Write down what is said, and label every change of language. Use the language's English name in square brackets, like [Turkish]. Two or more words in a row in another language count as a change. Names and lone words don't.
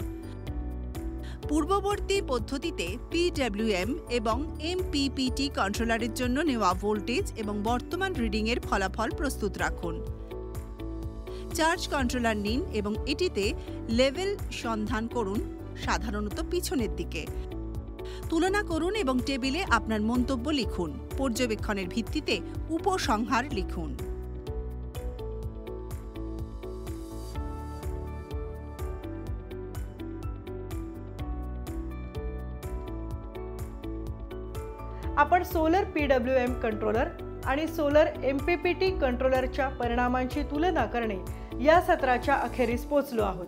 [Bangla] পূর্ববর্তী পদ্ধতিতে PWM এবং MPPT কন্ট্রোলারের জন্য নেওয়া ভোল্টেজ এবং বর্তমান রিডিংয়ের ফলাফল প্রস্তুত রাখুন। চার্জ কন্ট্রোলার নিন এবং এটিতে লেভেল সন্ধান করুন, সাধারণত পিছনের দিকে। তুলনা করুন এবং টেবিলে আপনার মন্তব্য লিখুন। পর্যবেক্ষণের ভিত্তিতে উপসংহার লিখুন। [Marathi] आपण सोलर PWM कंट्रोलर आणि सोलर MPPT कंट्रोलरच्या परिणामांची तुलना करणे या सत्राच्या अखेरीस पोहोचलो आहोत।